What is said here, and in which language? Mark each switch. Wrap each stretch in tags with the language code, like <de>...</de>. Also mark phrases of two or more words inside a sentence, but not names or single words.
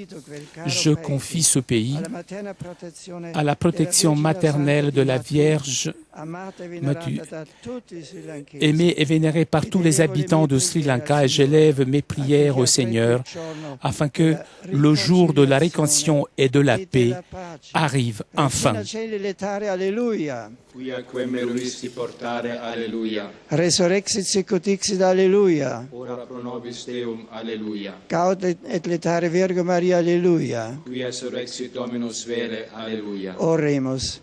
<fr>Je confie ce pays à la protection maternelle de la Vierge aimée et vénérée par tous les habitants de Sri Lanka, et j'élève mes prières au Seigneur afin que le jour de la réconciliation et de la paix arrive enfin.</fr> <la>Resurrexit sicut dixit, alleluia. Ora pro nobis Deum, alleluia. Gaudet et letare Virgo Maria, alleluia. Quia surrexit Dominus vere, alleluia. Oremus.</la>